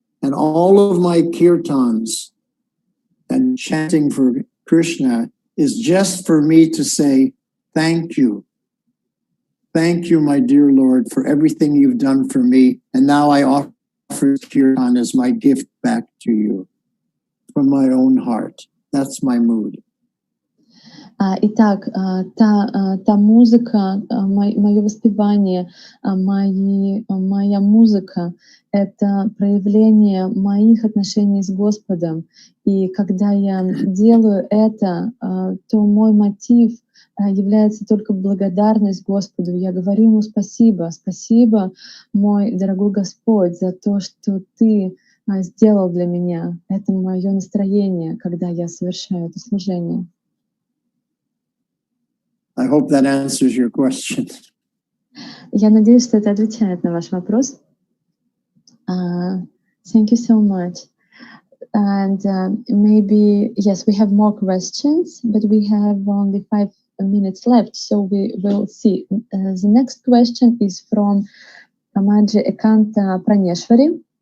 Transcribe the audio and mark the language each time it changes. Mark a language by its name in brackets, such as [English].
[English] And all of my kirtans and chanting for Krishna is just for me to say, thank you. Thank you, my dear Lord, for everything you've done for me. And now I offer kirtan as my gift back to you from my own heart. That's my mood. [Russian] Итак, та музыка, мое воспевание, моя музыка — это проявление моих отношений с Господом. И когда я делаю это, то мой мотив является только благодарность Господу. Я говорю Ему спасибо, спасибо, мой дорогой Господь, за то, что Ты сделал для меня. Это мое настроение, когда я совершаю это служение. [English] I hope that answers your question. [Russian] Я надеюсь, что это отвечает на ваш вопрос. [English] Thank you so much. And maybe, yes, we have more questions, but we have only 5 minutes left, so we will see. The next question is from Amaji Ekanta Praneshwari.